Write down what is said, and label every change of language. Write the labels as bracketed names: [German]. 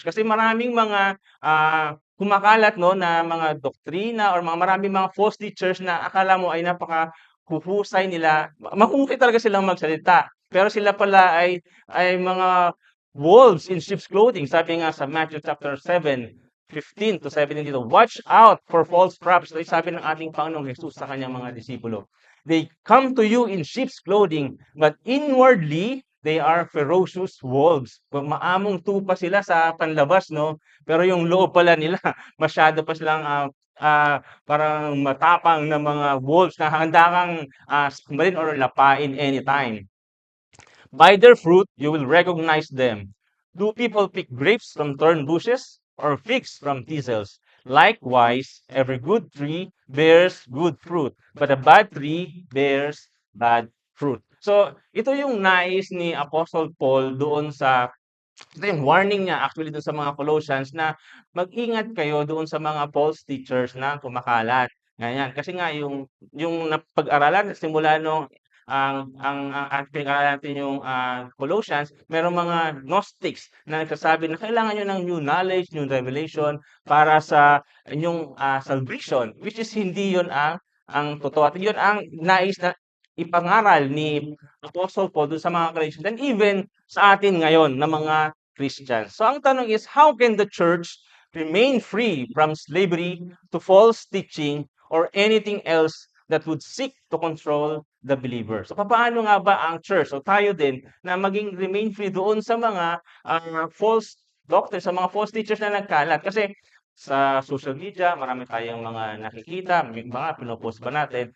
[Filipino] Kasi maraming mga kumakalat no na mga doktrina or maraming mga false teachers na akala mo ay huhusay nila. Mahuhusay talaga silang magsalita. Pero sila pala ay mga [English] wolves in sheep's clothing. [Filipino] Sabi nga sa Matthew chapter 7:15 to 17 dito, [English] watch out for false prophets. [Filipino] Ito sabi ng ating Panginoong Jesus sa kanyang mga disipulo. [English] They come to you in sheep's clothing, but inwardly, they are ferocious wolves. [Filipino] Maamong tupa sila sa panlabas, no? Pero yung loob pala nila, masyado pa silang parang matapang na mga wolves na handa kang sumbalin or lapain anytime. [English] By their fruit, you will recognize them. Do people pick grapes from thorn bushes or figs from thistles? Likewise, every good tree bears good fruit, but a bad tree bears bad fruit. [Filipino] So, ito yung nais ni Apostle Paul doon ito yung warning niya actually doon sa mga Colossians na mag-ingat kayo doon sa mga false teachers na kumakalat. Ganyan. Kasi nga yung napag-aralan simula nung ang pinag-aralan natin yung Colossians, merong mga Gnostics na nagsasabi na kailangan nyo ng [English] new knowledge, new revelation [Filipino] para sa inyong salvation, which is hindi yun ang totoo. At yun ang nais na ipangaral ni Apostle Paul doon sa mga Christians and even sa atin ngayon na mga Christians. So ang tanong [English] is, how can the church remain free from slavery to false teaching or anything else that would seek to control the believer? [Filipino] So paano nga ba ang church o tayo din na maging [English] remain free [Filipino] doon sa mga false doctrines, sa mga false teachers na nagkalat? Kasi sa social media, marami tayong mga nakikita, may mga pinopost pa natin.